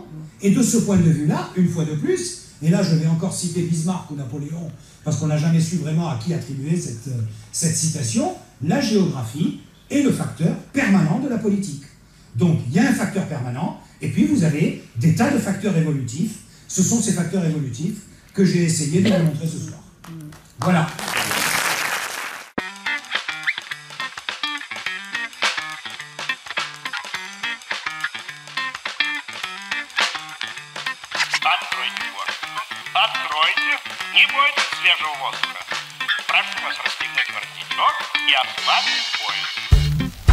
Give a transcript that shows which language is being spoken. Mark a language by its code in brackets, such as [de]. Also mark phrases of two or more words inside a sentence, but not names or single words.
[fr] Et de ce point de vue-là, une fois de plus, et là je vais encore citer Bismarck ou Napoléon, parce qu'on n'a jamais su vraiment à qui attribuer cette citation, la géographie est le facteur permanent de la politique. Donc il y a un facteur permanent, et puis vous avez des tas de facteurs évolutifs. Ce sont ces facteurs évolutifs que j'ai essayé de vous montrer ce soir. Voilà. [ru] Откройте форточку. Откройте. Не бойтесь свежего воздуха. Прошу вас расстегнуть воротничок и ослабить пояс.